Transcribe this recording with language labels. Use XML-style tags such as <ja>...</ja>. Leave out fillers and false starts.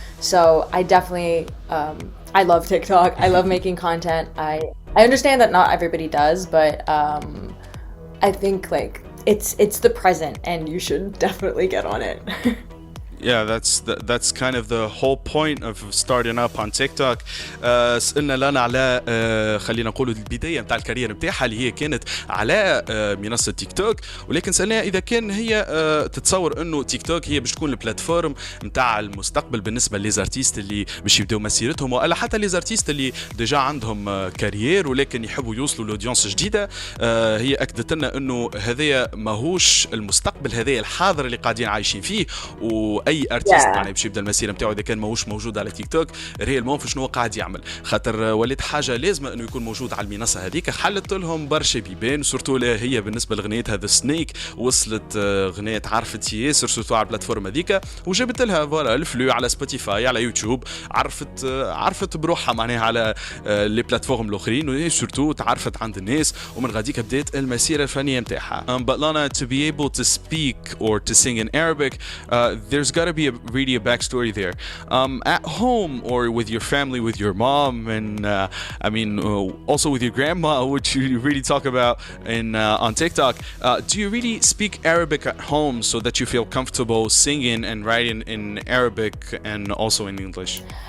<en>So I definitely, I love TikTok. I love making content. I understand that not everybody does, but I think like it's the present and you should definitely get on it. Yeah, that's kind of the whole point of starting up on TikTok.</en> <ar>سألنا لانا على خلينا نقولوا البداية نتاع الكارير نتاعها اللي هي كانت على منصة تيك توك، ولكن سألناها إذا كان هي تتصور إنه تيك توك هي باش تكون البلاتفورم نتاع المستقبل بالنسبة ليزارتيست اللي باش يبداو مسيرتهم، ولا حتى ليزارتيست اللي ديجا عندهم كارير ولكن يحبوا يوصلوا لأودينس جديدة. هي أكدت لنا إنه هذايا ماهوش المستقبل، هذايا الحاضر اللي قاعدين عايشين فيه. واي ارتيست يعني باش يبدا المسيره نتاعو اذا كان ماهوش موجود على تيك توك ريالمون في شنو قاعد يعمل، خاطر ولات حاجه لازمه انه يكون موجود على المنصه هذيك. حلت لهم برشا بيبان، سورتو هي بالنسبه لغنيتها ذا سنيك وصلت غنية عرفت ياسر سورتو على البلاتفورم هذيك، وجابت لها فوالا الفلو على سبوتيفاي على يوتيوب، عرفت بروحها معناها على لي بلاتفورم الاخرين، وسورتو تعرفت عند الناس، ومن غاديك بدات المسيره الفنيه نتاعها.</ar> <en>But Lana, to be able to speak or to sing in Arabic, there's got to be really a backstory there. At home or with your family, with your mom, and also with your grandma, which you really talk about on TikTok. Do you really speak Arabic at home so that you feel comfortable singing and writing in Arabic and also in English?</en>